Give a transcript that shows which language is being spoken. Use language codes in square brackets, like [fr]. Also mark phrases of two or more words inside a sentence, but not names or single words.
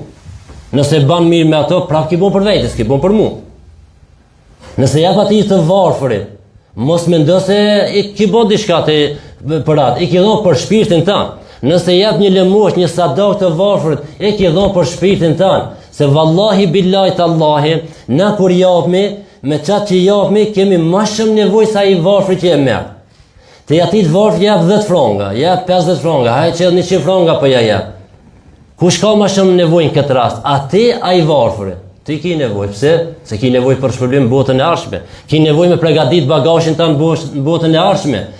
[sq] Nëse ban mirë me ato, prap ki bën për vetë, s'ki bën për mua. Nëse jap atij të varfërit, mos mendo se i ki bën diçka për atë, i ki dhon për shpirtin tan. Nëse jap një lëmosh, një sadak të varfërit, e ki dhon për shpirtin tan. Se [ar] والله بالله تالله, [sq] na kur japmi, me qatë që japmi, kemi ma shumë nevojë sa i varfri që e merr. Te atit varfri jap 10 franga, jap 50 franga, hajë që 100 franga po ja jap. Kush ka ma shumë nevojë në këtë rast? Ati a i varfri. Ti ki nevojë, pse? Se ki nevojë për shpërblim botën e ardhshme. Ki nevojë me përgatit bagazhin tan në botën e ardhshme.